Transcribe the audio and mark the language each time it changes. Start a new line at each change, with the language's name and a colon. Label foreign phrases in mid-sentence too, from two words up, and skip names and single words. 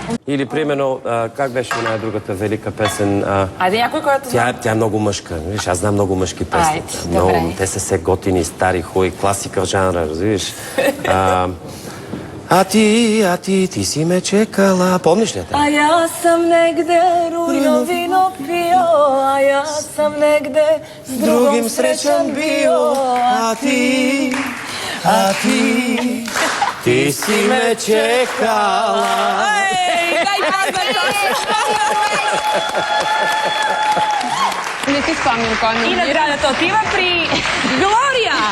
Bulgarian: Или, примерно, как беше една другата велика песен? Айде някой, който знае. Тя е много мъжка. Виж, аз знам много мъжки песни. Айде, Много, добре. те са все готини, стари, хуй, класика в жанра, разбираш. А ти си ме чекала. Помниш ли те?
Serbian: A ja sam negde rujno vino pio, a ja sam negde s drugom srećan bio.
Bulgarian: Ти си ме чекала. Дай пазна Не си спомням кой ми И наградата отива при Глория!